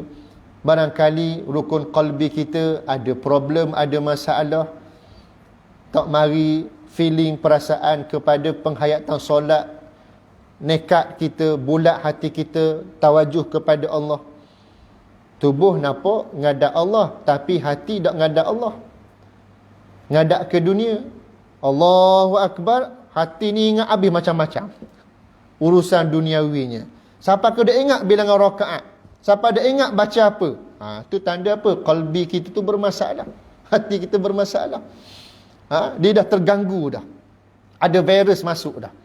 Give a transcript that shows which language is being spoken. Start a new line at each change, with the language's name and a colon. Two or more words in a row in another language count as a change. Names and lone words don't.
Malay: Barangkali rukun qalbi kita ada problem, ada masalah. Tak mari feeling, perasaan kepada penghayatan solat. Nekat kita, bulat hati kita, tawajuh kepada Allah. Tubuh nampak ngadak Allah, tapi hati tak ngadak Allah. Ngadak ke dunia.
Arabic: Allahu Akbar,
Malay: hati ni ingat habis macam-macam urusan duniawinya. Siapa ke dah ingat bilangan rakaat? Siapa dah ingat baca apa? Tu tanda apa? Qalbi kita tu bermasalah. Hati kita bermasalah. Dia dah terganggu dah. Ada virus masuk dah.